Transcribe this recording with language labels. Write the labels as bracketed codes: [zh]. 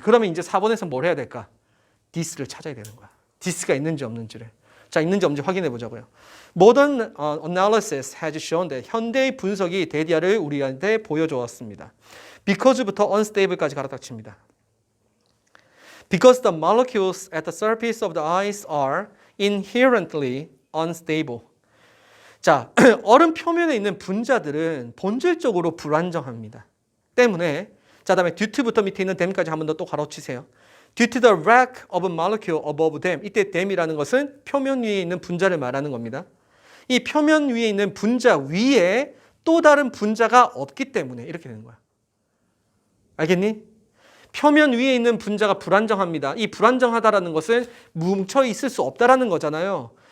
[ko] 그러면 이제 4번에서 뭘 해야 될까? this를 찾아야 되는 거야. this가 있는지 없는지를. 자, 있는지 없는지 확인해 보자고요. [en] Modern analysis has shown that [ko] 현대의 분석이 데디아를 우리한테 보여주었습니다. Because부터 unstable까지 갈아닥칩니다. [en] Because the molecules at the surface of the ice are inherently unstable. [ko] 자, 얼음 표면에 있는 분자들은 본질적으로 불안정합니다. 때문에 자, 다음에 due부터 밑에 있는 them까지 한 번 더 또 가로치세요. [en] Due to the lack of a molecule above them. [ko] 이때 them이라는 것은 표면 위에 있는 분자를 말하는 겁니다. 이 표면 위에 있는 분자 위에 또 다른 분자가 없기 때문에 이렇게 되는 거야. 알겠니? 표면 위에 있는 분자가 불안정합니다. 이 불안정하다라는 것은 뭉쳐 있을 수 없다라는 거잖아요.